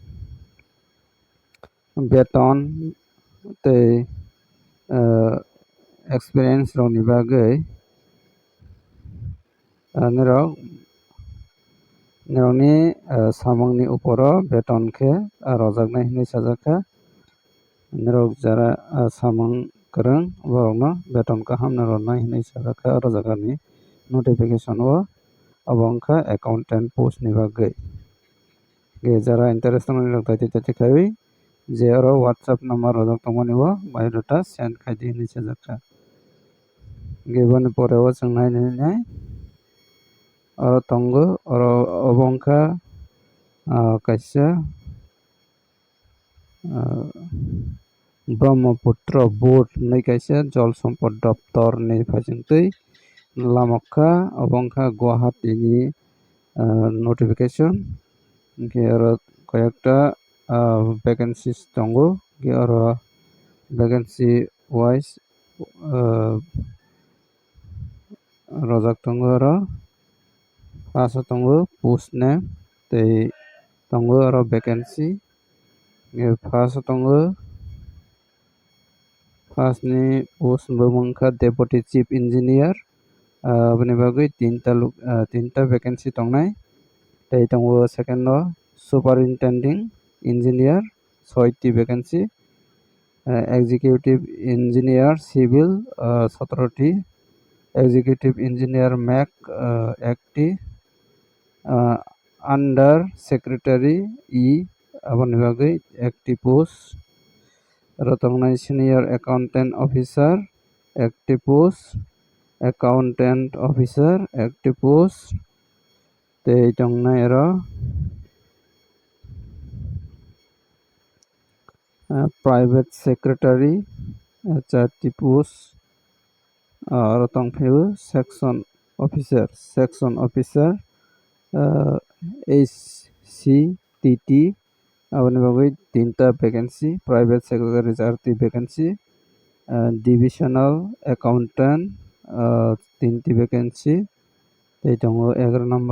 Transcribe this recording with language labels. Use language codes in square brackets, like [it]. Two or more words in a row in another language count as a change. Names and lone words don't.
[brx] बेतन ते एक्सपीरियंस रनि बागै निरनि सामंगनि ऊपर बेतन के रजागनाय हनि साजाखा निरक जरा सामंग गोरों बरनो बेतन का हामना रनाय हनि साजाखा रजागानि नोटिफिकेशन ओ अबंखा [en] accountant post [brx] नि बागै गे जरा इंटरेस्ट दं ताति खाइ जे और [en] WhatsApp number [brx] रजाक तमनि ओ बायोडाटा सेंड खाइदि हनि साजाखा गे बनि परे ओ जों नायनाय और तंग और अबंखा कैसे ब्रह्मपुत्र बोर्ड नै कैसे जल सम्पद दफ्तर नि फाइजोंतै लामखा अबंखा गुवाहाटी नि नोटिफिकेशन के और कयेकटा वैकेंसीज दङ के और वैकेंसी वाइज रजाक दङ और पास दङ [en] post name [brx] ते दङ और [en] vacancy first [brx] दङ फार्स्ट नि पोस्ट बमंखा [en] deputy chief engineer [brx] बनि बागै तीनटा वैकेंसी दंनाय ते दङ सेकेंड [en] superintending engineer [brx] 6टी वैकेंसी [en] executive engineer civil [brx] 17टी [en] executive engineer mech [brx] 1टी [en] under secretary [brx] ई aboni bagui [en] active post [brx] aro tongnai [en] senior accountant officer active post accountant officer active post [brx] tei tongnai aro [en] private secretary [brx] 4ti post aro tongphio [en] section officer HCTT [brx] aboni bagui 3ta vacancy [en] private secretary [brx] 4ti vacancy [en] divisional accountant [brx] 3ti vacancy tei tongo 11 number